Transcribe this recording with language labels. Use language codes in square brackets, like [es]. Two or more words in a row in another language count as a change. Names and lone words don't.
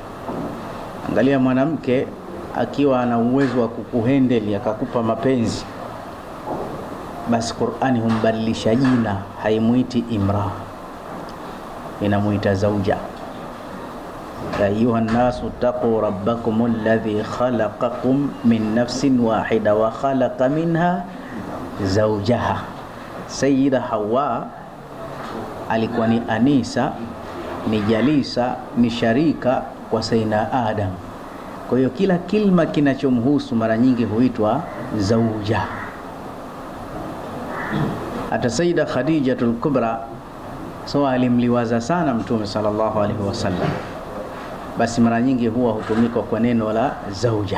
[sw] Angalia mwanamke akiwa ana uwezo wa kukuhendeli akakupa mapenzi, basi Qur'ani humbadilisha jina, haimuiti imra, inamuita zauja. [ar] يا أيها الناس اتقوا ربكم الذي خلقكم من نفس واحدة وخلق منها زوجها. [sw] Sayyida Hawa alikuwa ni anisa, ni jalisa, ni sharika kwa Sayyidina Adam. Kwa hiyo kila kilma kinachomhusu mara nyingi huitwa zauja. Hata Sayyida Khadijatul Kubra alimliwaza sana Mtume [ar] صلى الله عليه وسلم, [sw] basi mara nyingi huwa hutumika kwa neno la zauja.